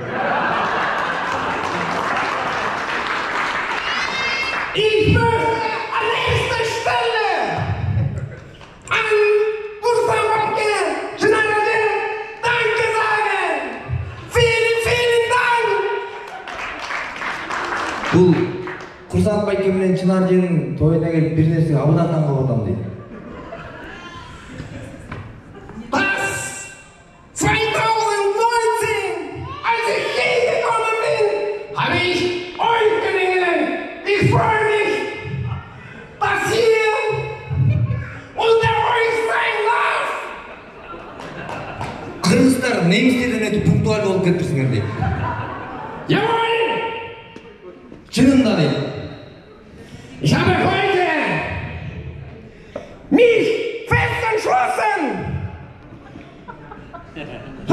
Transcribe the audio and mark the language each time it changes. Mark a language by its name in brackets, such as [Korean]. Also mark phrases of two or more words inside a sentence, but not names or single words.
[German] Ich möchte an erster Stelle an Gustav Walke Schneider Danke sagen. Vielen, vielen Dank. [Kazakh] Бұл Құрсақ Байке менен Чынар Женің тойына келіп бір нәрсе абдан таң қалып атам дейді. [German] 2019, als ich hier gekommen bin, habe ich euch kennengelernt. Ich freue mich, dass ihr unter euch sein darf. [Kazakh] Қырғыздар немістерден өтіп пунктуаль болып кетіпсіңдер дейді. [German] Jawohl! [Kazakh] Шынында дейді. [German] Ich habe heute mich fest entschlossen,